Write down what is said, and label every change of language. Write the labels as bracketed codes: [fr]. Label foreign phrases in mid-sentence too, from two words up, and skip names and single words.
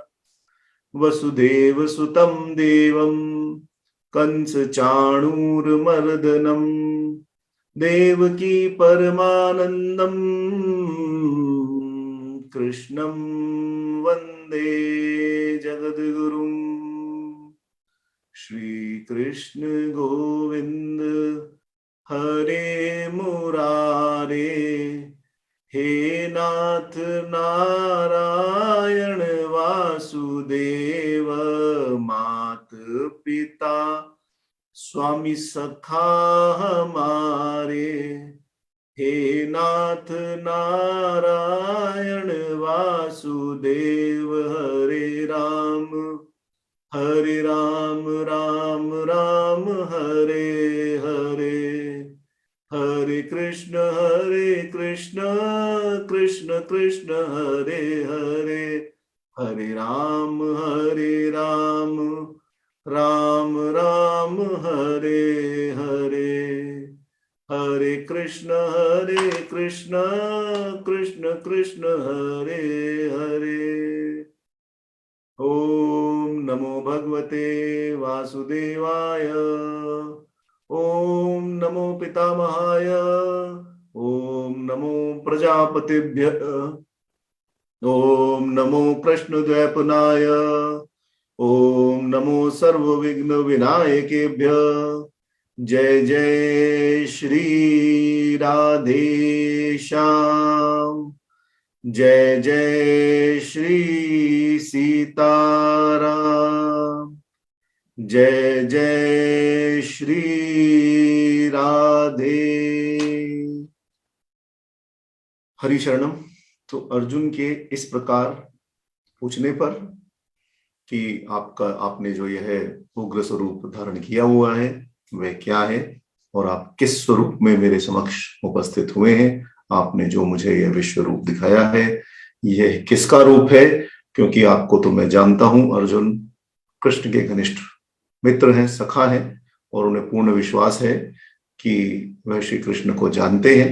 [sa] वसुदेव सुतं देवं कंस चाणूरमर्दनम देवकी परमानंदम कृष्णं वंदे जगद्गुरुम्। श्री कृष्ण गोविंद हरे मुरारे हे नाथ नारायण वासुदेव [hi] मात पिता स्वामी सखा हमारे [sa] हे नाथ नारायण वासुदेव, हरे राम राम राम हरे हरे, हरे कृष्ण कृष्ण कृष्ण हरे हरे, हरे राम राम राम हरे हरे, हरे कृष्ण कृष्ण कृष्ण हरे हरे। ओम नमो भगवते वासुदेवाय, ओम नमो पितामहाय, ओम नमो प्रजापतिभ्यः, ओम नमो कृष्णद्वैपनाय, ओम नमो सर्वविघ्न विनायकेभ्यः। [hi] जय जय श्री राधे श्याम, जय जय श्री सीताराम, जय जय श्री राधे। [sa] हरि शरणम। [hi] तो अर्जुन के इस प्रकार पूछने पर कि आपने जो यह उग्र स्वरूप धारण किया हुआ है वह क्या है, और आप किस स्वरूप में मेरे समक्ष उपस्थित हुए हैं, आपने जो मुझे यह विश्व रूप दिखाया है यह किसका रूप है, क्योंकि आपको तो मैं जानता हूं, अर्जुन कृष्ण के घनिष्ठ मित्र हैं, सखा हैं, और उन्हें पूर्ण विश्वास है कि वह श्री कृष्ण को जानते हैं।